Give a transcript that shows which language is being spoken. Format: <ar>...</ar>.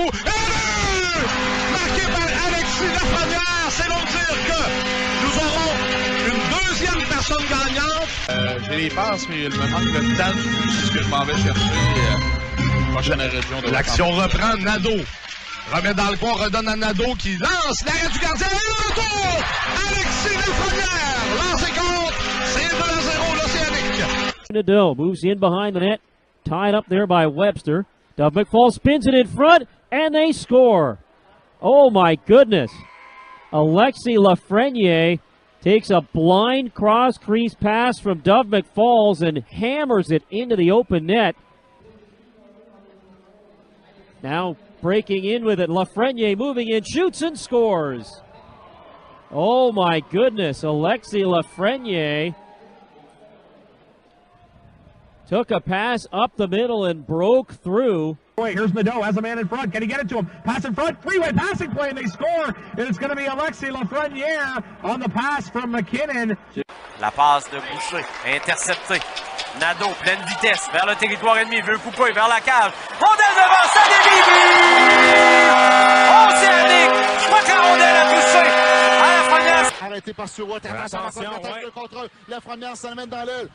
<fr>Et marqué par Alexis Lafrenière, c'est donc dire que nous aurons une deuxième personne gagnante. J'ai les passes, mais il me manque le temps. C'est ce que je m'en vais chercher. Prochaine région de L'action reprend, Nadeau. Remet dans le coin, redonne à Nadeau qui lance l'arrêt du gardien. Et le retour! Alexis Lafrenière, lancé contre. C'est 2-0 l'Océanique.</fr> <en>Nadeau moves in behind the net. Tied up there by Webster. Dove McFall spins it in front, and they score. Oh, my goodness. Alexis Lafrenière takes a blind cross-crease pass from Dove McFalls and hammers it into the open net. Now breaking in with it, Lafrenière moving in, shoots and scores. Oh, my goodness. Alexis Lafrenière took a pass up the middle and broke through. Here's Nadeau, has a man in front. Can he get it to him? Pass in front, three-way passing play, and they score. And it's going to be Alexis Lafrenière on the pass from McKinnon.</en> <fr>La passe de Boucher, interceptée. Nadeau, pleine vitesse, vers le territoire ennemi, veut couper vers la cage. Rondelle devant, ça débite! Océanique! Je crois que la rondelle a touché à Lafrenière. Arrêté par Stewart, attention, contre eux. Lafrenière s'amène dans l'aile.</fr>